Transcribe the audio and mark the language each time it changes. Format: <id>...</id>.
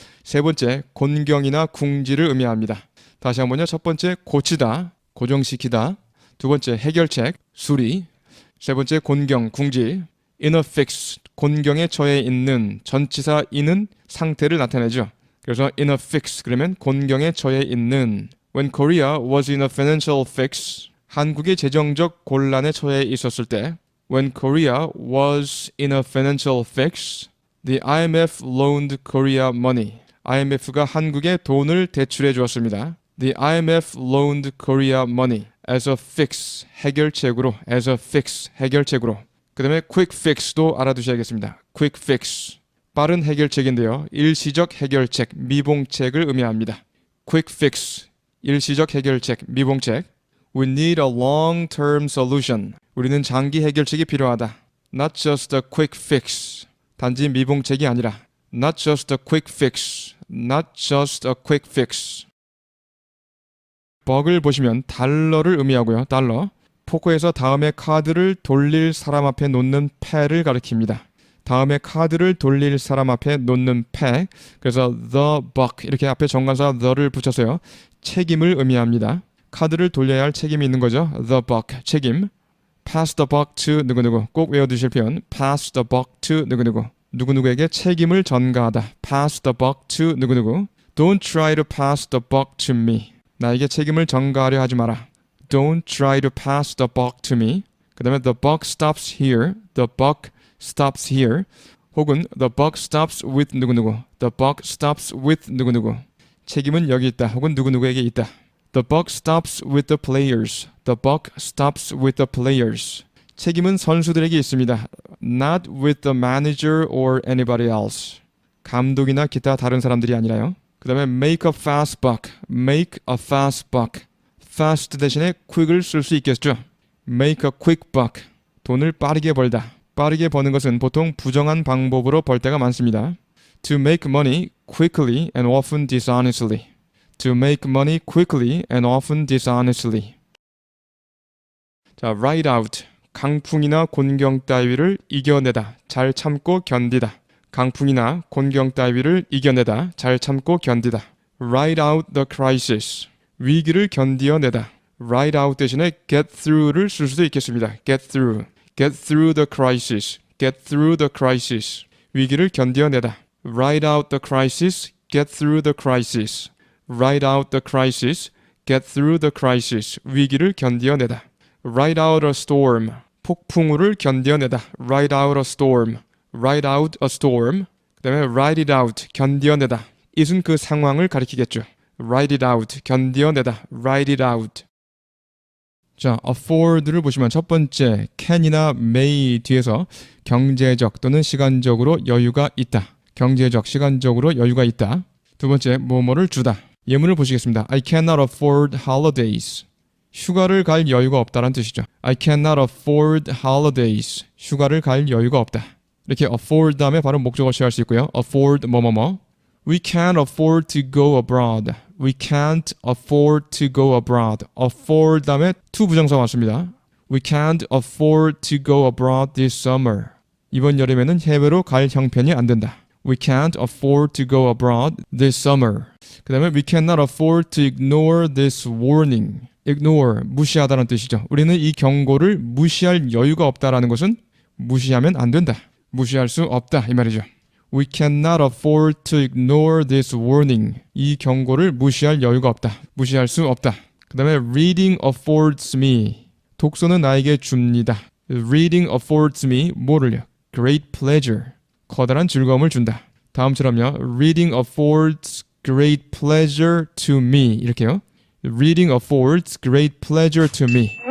<ko>세 번째 곤경이나 궁지를 의미합니다. 다시 한번요. 첫 번째 고치다, 고정시키다. 두 번째 해결책, 수리. 세 번째 곤경, 궁지.</ko> <en>in a fix,</en> <ko>곤경에 처해 있는 전치사 in은 상태를 나타내죠. 그래서 in a fix 그러면 곤경에 처해 있는.</ko> <en>When Korea was in a financial fix,</en> <ko>한국이 재정적 곤란에 처해 있었을 때.</ko> <en>When Korea was in a financial fix, the IMF loaned Korea money.</en> <ko>IMF가 한국에 돈을 대출해 주었습니다.</ko> <en>The IMF loaned Korea money as a fix,</en> <ko>해결책으로.</ko> <en>as a fix,</en> <ko>해결책으로. 그 다음에 quick fix도 알아두셔야겠습니다. quick fix, 빠른 해결책인데요. 일시적 해결책, 미봉책을 의미합니다.</ko> <en>quick fix,</en> <ko>일시적 해결책, 미봉책.</ko> <en>We need a long-term solution.</en> <ko>우리는 장기 해결책이 필요하다.</ko> <en>Not just a quick fix.</en> <ko>단지 미봉책이 아니라</ko> <en>Not just a quick fix. Not just a quick fix.</en> <ko>버그를 보시면 달러를 의미하고요. 달러. 포커에서 다음에 카드를 돌릴 사람 앞에 놓는 패를 가리킵니다. 다음에 카드를 돌릴 사람 앞에 놓는 패. 그래서 the buck 이렇게 앞에 정관사 the를 붙여서요. 책임을 의미합니다. 카드를 돌려야 할 책임이 있는 거죠.</ko> <en>the buck, 책임. pass the buck to 누구누구.</en> <ko>꼭 외워두실 표현.</ko> <en>pass the buck to 누구누구.</en> <ko>누구누구에게 책임을 전가하다.</ko> <en>pass the buck to 누구누구. Don't try to pass the buck to me.</en> <ko>나에게 책임을 전가하려 하지 마라.</ko> <en>Don't try to pass the buck to me.</en> <ko>그 다음에</ko> <en>the buck stops here. The buck stops here. 혹은 the buck stops with 누구누구. The buck stops with 누구누구.</en> <ko>책임은 여기 있다. 혹은 누구누구에게 있다.</ko> <en>The buck stops with the players. The buck stops with the players.</en> <ko>책임은 선수들에게 있습니다.</ko> <en>Not with the manager or anybody else.</en> <ko>감독이나 기타 다른 사람들이 아니라요. 그 다음에</ko> <en>make a fast buck. Make a fast buck.</en> <ko>fast 대신에 quick을 쓸 수 있겠죠.</ko> <en>make a quick buck.</en> <ko>돈을 빠르게 벌다. 빠르게 버는 것은 보통 부정한 방법으로 벌 때가 많습니다.</ko> <en>To make money quickly and often dishonestly. To make money quickly and often dishonestly.</en> <ko>자,</ko> <en>ride out.</en> <ko>강풍이나 곤경 따위를 이겨내다. 잘 참고 견디다. 강풍이나 곤경 따위를 이겨내다, 잘 참고 견디다.</ko> <en>Ride out the crisis.</en> <ko>위기를 견디어내다. Ride out 대신에 get through를 쓸 수도 있겠습니다.</ko> <en>Get through. Get through the crisis. Get through the crisis.</en> <ko>위기를 견디어내다.</ko> <en>Ride out the crisis. Get through the crisis. Ride out the crisis. Get through the crisis.</en> <ko>위기를 견디어내다.</ko> <en>Ride out a storm.</en> <ko>폭풍우를 견디어내다.</ko> <en>Ride out a storm. Ride out a storm.</en> <ko>그 다음에</ko> <en>ride it out.</en> <ko>견디어내다. it은 그 상황을 가리키겠죠.</ko> <en>Ride it out.</en> <ko>견디어내다.</ko> <en>Ride it out.</en> <ko>자, afford를 보시면 첫 번째 can이나 may 뒤에서 경제적 또는 시간적으로 여유가 있다. 경제적, 시간적으로 여유가 있다. 두 번째, 뭐뭐를 주다. 예문을 보시겠습니다.</ko> <en>I cannot afford holidays.</en> <ko>휴가를 갈 여유가 없다는 뜻이죠.</ko> <en>I cannot afford holidays.</en> <ko>휴가를 갈 여유가 없다. 이렇게 afford 다음에 바로 목적어 취할 수 있고요. afford 뭐뭐뭐.</ko> <en>We can't afford to go abroad. We can't afford to go abroad.</en> <ko>afford 다음에 to 부정사 왔습니다.</ko> <en>We can't afford to go abroad this summer.</en> <ko>이번 여름에는 해외로 갈 형편이 안 된다.</ko> <en>We can't afford to go abroad this summer.</en> <ko>그 다음에</ko> <en>we cannot afford to ignore this warning.</en> <ko>ignore, 무시하다는 뜻이죠. 우리는 이 경고를 무시할 여유가 없다라는 것은 무시하면 안 된다. 무시할 수 없다 이 말이죠.</ko> <en>We cannot afford to ignore this warning.</en> <ko>이 경고를 무시할 여유가 없다. 무시할 수 없다.</ko> <en>그 다음에 reading affords me.</en> <ko>독서는 나에게 줍니다.</ko> <en>reading affords me</en> <ko>뭐를요?</ko> <en>great pleasure.</en> <ko>커다란 즐거움을 준다. 다음처럼요.</ko> <en>reading affords great pleasure to me.</en> <ko>이렇게요.</ko> <en>reading affords great pleasure to me.</en>